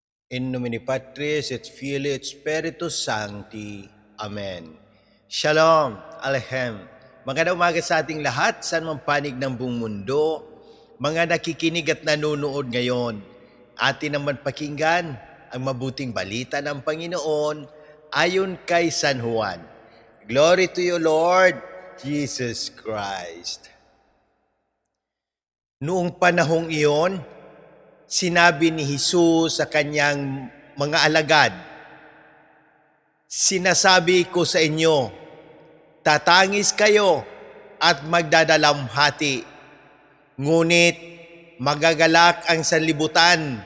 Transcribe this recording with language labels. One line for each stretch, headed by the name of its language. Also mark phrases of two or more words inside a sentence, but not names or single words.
Latin: In nomine Patris et Filii et Spiritus Sancti.
Hebrew: Amen. Shalom, Aleichem.
Filipino: Magandang umaga sa ating lahat, saan mang panig ng buong mundo. Mga nakikinig at nanonood ngayon, atin naman pakinggan ang mabuting balita ng Panginoon ayon kay San Juan.
English: Glory to you, Lord Jesus Christ. Noong panahong iyon, sinabi ni Jesus sa kanyang mga alagad, "Sinasabi ko sa inyo, tatangis kayo at magdadalamhati, ngunit magagalak ang sanlibutan.